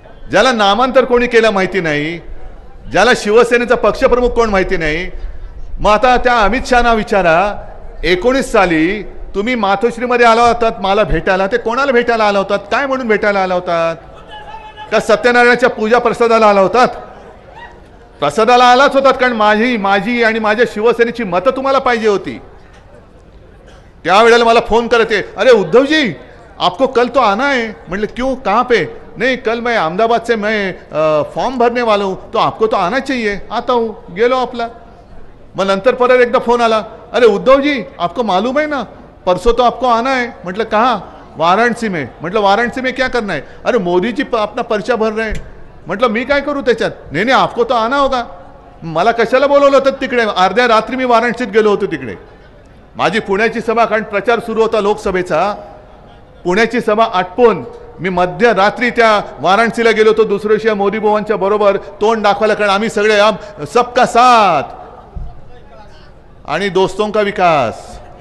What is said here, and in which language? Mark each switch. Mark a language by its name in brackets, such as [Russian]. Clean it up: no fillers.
[Marathi] ज्याला नामांतर कोणी केलं माहिती नाही, ज्याला शिवसेनेचा पक्षप्रमुख कोण माहिती नाही, मग आता त्या अमित शहाना विचारा, 19 साली तुम्ही मातोश्रीमध्ये आला होतात मला भेटायला, ते कोणाला भेटायला आला होतात, काय म्हणून भेटायला आला होतात? का सत्यनारायणाच्या पूजा प्रसादाला आला होतात? प्रसादाला आलाच होतात, कारण माझी आणि माझ्या शिवसेनेची मतं तुम्हाला पाहिजे होती. त्यावेळेला मला फोन करते, [Hindi] अरे उद्धव जी आपको कल तो आना है. [Marathi] म्हटले [Hindi] क्यों, कहाँ पे? नहीं कल मैं अहमदाबाद से मैं फॉर्म भरने वाला हूँ, तो आपको तो आना चाहिए. [Marathi] आता [Hindi] हूँ, [Marathi] गेलो आपला. मग नंतर परत एकदा फोन आला, [Hindi] अरे उद्धव जी आपको मालूम है ना परसों तो आपको आना है. [Marathi] म्हटलं [Hindi] कहाँ? वाराणसी में. [Marathi] म्हटलं [Hindi] वाराणसी में क्या करना है? अरे मोदी जी अपना पर्चा भर रहे हैं. [Marathi] म्हटलं मी काय करू त्याच्यात? नाही [Hindi] आपको तो आना होगा. [Marathi] मला कशाला बोलवलं होतं तिकडे? अर्ध्या रात्री मी वाराणसीत गेलो होतो तिकडे. माझी पुण्याची सभा, कारण प्रचार सुरू होता लोकसभेचा, पुण्याची सभा आटपून मी मध्यरात्री त्या वाराणसीला गेलो होतो दुसऱ्या दिवशी मोदी बुवांच्या बरोबर तोंड दाखवायला, कारण आम्ही सगळे [Hindi] सबका साथ [Marathi] आणि [Hindi] दोस्तों का विकास.